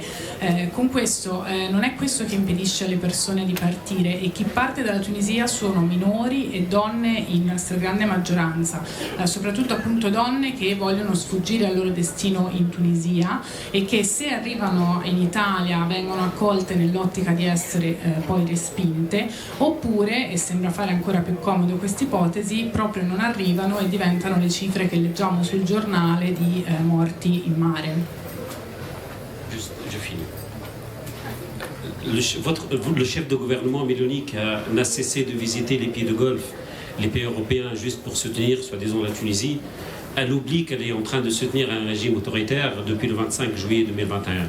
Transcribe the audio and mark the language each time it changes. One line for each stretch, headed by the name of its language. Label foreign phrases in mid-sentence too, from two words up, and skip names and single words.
Italian: Con questo non è questo che impedisce alle persone di partire, e chi parte dalla Tunisia sono minori e donne in stragrande maggioranza, soprattutto appunto donne che vogliono sfuggire al loro destino in Tunisia e che, se arrivano in Italia, vengono accolte nell'ottica di essere poi respinte, oppure, e sembra fare ancora più comodo questa ipotesi, proprio non arrivano e diventano le cifre che leggiamo sul giornale di morti in mare.
French: Je finis. Le chef de gouvernement Meloni n'a cessé de visiter les pays de Golfe, les pays européens, juste pour soutenir, soi-disant, la Tunisie. elle oublie qu'elle est en train de soutenir un régime autoritaire depuis le 25 juillet 2021.